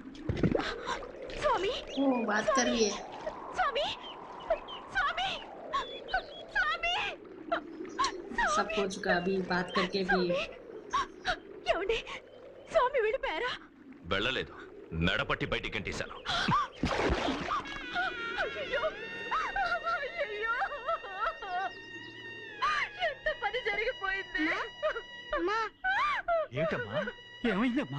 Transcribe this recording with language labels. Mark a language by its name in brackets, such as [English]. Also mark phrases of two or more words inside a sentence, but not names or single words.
[Telugu] స్వామి, [Hindi] ओ बात करिए. [Telugu] స్వామి, స్వామి, స్వామి, [Hindi] सब हो चुका, अभी बात करके भी. [Telugu] ఏమండి, స్వామి వెళ్ళిపోయారా? వెళ్ళలేదు, మెడపట్టి బయటికి గంటేశాను. అయ్యయ్యో, అయ్యయ్యో, ఎంత పని జరిగిపోయింది. ఏంటమ్మా, ఏమైందమ్మా?